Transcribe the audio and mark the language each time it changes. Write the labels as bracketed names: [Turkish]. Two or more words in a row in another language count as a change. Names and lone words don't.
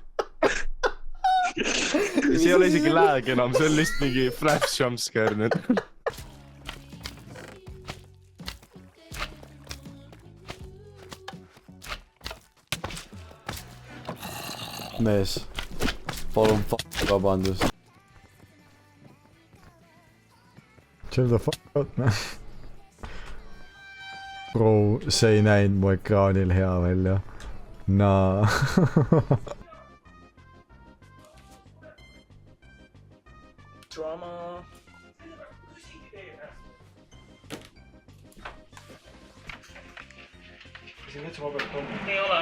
[Estonian] See ei ole isegi lag enam, see on lihtsalt mingi [English] flash jumpscare [Estonian] nüüd. Mees, palun vabandust. [English] Chill the fuck out, man. [Estonian] Bro, see ei näinud mu ekraanil hea välja. Naa. Drama. Ei ole.